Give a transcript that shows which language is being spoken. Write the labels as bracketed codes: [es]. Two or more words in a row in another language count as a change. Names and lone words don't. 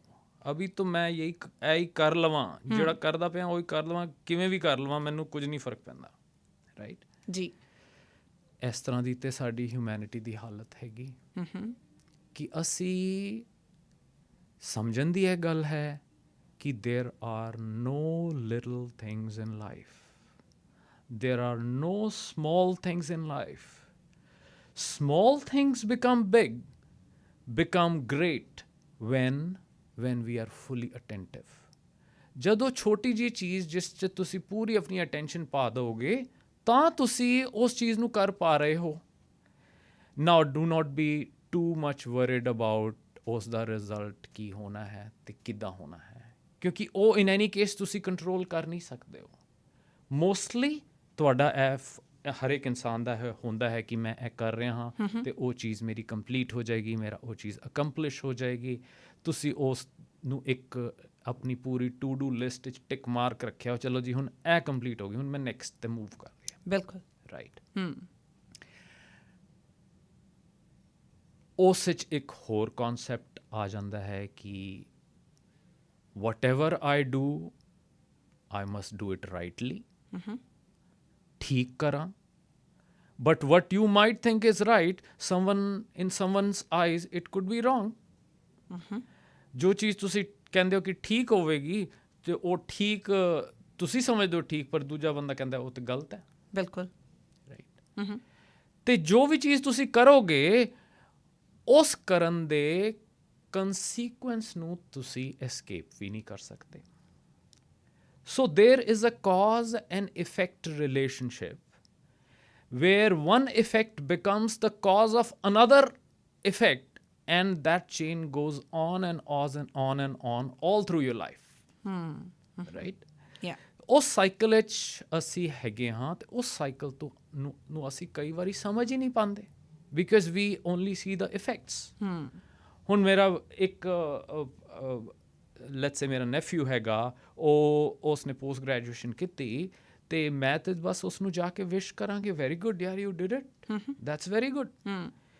[pa] ਅਭੀ ਤਾਂ ਮੈਂ ਇਹੀ ਕਰ ਲਵਾਂ, ਜਿਹੜਾ ਕਰਦਾ ਪਿਆ ਉਹੀ ਕਰ ਲਵਾਂ, ਕਿਵੇਂ ਵੀ ਕਰ ਲਵਾਂ, ਮੈਨੂੰ ਕੁਝ ਨਹੀਂ ਫਰਕ ਪੈਂਦਾ, ਰਾਈਟ? ਜੀ। ਇਸ ਤਰ੍ਹਾਂ ਦੀ ਤੇ ਸਾਡੀ ਹਿਊਮੈਨਿਟੀ ਦੀ ਹਾਲਤ ਹੈਗੀ ਕਿ ਅਸੀਂ ਸਮਝਣ ਦੀ ਇਹ ਗੱਲ ਹੈ ਕਿ [en] there are no little things in life. There are no small things in life. Small things become big, become great when we are fully attentive. [pa] ਜਦੋਂ ਛੋਟੀ ਜਿਹੀ ਚੀਜ਼ ਜਿਸ 'ਚ ਤੁਸੀਂ ਪੂਰੀ ਆਪਣੀ ਅਟੈਂਸ਼ਨ ਪਾ ਦਿਓਗੇ ਤਾਂ ਤੁਸੀਂ ਉਸ ਚੀਜ਼ ਨੂੰ ਕਰ ਪਾ ਰਹੇ ਹੋ। [en] Now do not be too much worried about [pa] ਉਸ ਦਾ ਰਿਜ਼ਲਟ ਕੀ ਹੋਣਾ ਹੈ ਤੇ ਕਿੱਦਾਂ ਹੋਣਾ ਹੈ, ਕਿਉਂਕਿ ਉਹ [en] in any case [pa] ਤੁਸੀਂ ਕੰਟਰੋਲ ਕਰ ਨਹੀਂ ਸਕਦੇ ਹੋ। ਮੋਸਟਲੀ ਤੁਹਾਡਾ ਹਰ ਇੱਕ ਇਨਸਾਨ ਦਾ ਹੁੰਦਾ ਹੈ ਕਿ ਮੈਂ ਇਹ ਕਰ ਰਿਹਾ ਹਾਂ ਤੇ ਉਹ ਚੀਜ਼ ਮੇਰੀ ਕੰਪਲੀਟ ਹੋ ਜਾਏਗੀ, ਮੇਰਾ ਉਹ ਚੀਜ਼ ਅਕੰਪਲਿਸ਼ ਹੋ ਜਾਏਗੀ। ਤੁਸੀਂ ਉਸ ਨੂੰ ਇੱਕ ਆਪਣੀ ਪੂਰੀ [en] to do list [pa] ਵਿੱਚ [en] tick mark [pa] ਰੱਖਿਆ, ਚਲੋ ਜੀ ਹੁਣ ਇਹ ਕੰਪਲੀਟ ਹੋ ਗਈ, ਹੁਣ ਮੈਂ ਨੈਕਸਟ ਤੇ ਮੂਵ ਕਰ ਰਿਹਾ। ਬਿਲਕੁਲ, ਰਾਈਟ। ਉਸ ਵਿੱਚ ਇੱਕ ਹੋਰ ਕੌਨਸੈਪਟ ਆ ਜਾਂਦਾ ਹੈ ਕਿ [en] whatever I do, I must do it rightly. [pa] ਠੀਕ ਕਰਾਂ। [en] But what you might think is right, in someone's eyes, it could be wrong. [pa] ਜੋ ਚੀਜ਼ ਤੁਸੀਂ ਕਹਿੰਦੇ ਹੋ ਕਿ ਠੀਕ ਹੋਵੇਗੀ ਤੇ ਉਹ ਠੀਕ ਤੁਸੀਂ ਸਮਝਦੇ ਹੋ ਠੀਕ, ਪਰ ਦੂਜਾ ਬੰਦਾ ਕਹਿੰਦਾ ਉਹ ਤੇ ਗਲਤ ਹੈ। ਬਿਲਕੁਲ, ਰਾਈਟ। ਤੇ ਜੋ ਵੀ ਚੀਜ਼ ਤੁਸੀਂ ਕਰੋਗੇ ਉਸ ਕਰਨ ਦੇ ਕੰਸੀਕੁਐਂਸ ਨੂੰ ਤੁਸੀਂ ਐਸਕੇਪ ਵੀ ਨਹੀਂ ਕਰ ਸਕਦੇ। [en] So there is a cause and effect relationship where one effect becomes the cause of another effect, and that chain goes on and on and on and on all through your life. Right? yeah, [pa] ਉਸ ਸਾਈਕਲ ਵਿੱਚ ਅਸੀਂ ਹੈਗੇ ਹਾਂ ਤੇ ਉਸ ਸਾਈਕਲ ਤੋਂ ਨੂੰ ਅਸੀਂ ਕਈ ਵਾਰੀ ਸਮਝ ਹੀ ਨਹੀਂ ਪਾਉਂਦੇ [en] because we only see the effects. [pa] ਹੁਣ ਮੇਰਾ ਇੱਕ [en] let's say [pa] ਮੇਰਾ ਨੈਫਿਊ ਹੈਗਾ, ਉਸਨੇ [en] post graduation [pa] ਕੀਤੀ ਤੇ ਮੈਂ ਤੇ ਬਸ ਉਸਨੂੰ ਜਾ ਕੇ ਵਿਸ਼ ਕਰਾਂਗੇ [en] very good [pa] ਯਾਰ, [en] you did it, that's very good.